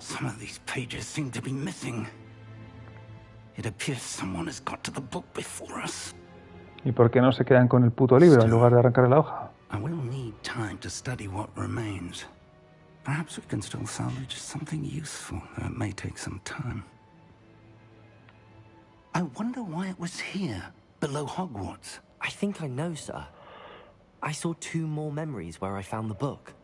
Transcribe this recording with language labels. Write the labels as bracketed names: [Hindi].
[English] Some of these pages seem to be missing. It appears someone has got to the book before us. [Spanish] ¿Y por qué no se quedan con el puto libro en lugar de arrancar la hoja? [English] I will need time to study what remains. Perhaps we can still salvage something useful, though it may take some time. I wonder why it was here, below Hogwarts. I think I know, sir. I saw 2 more memories where I found the book.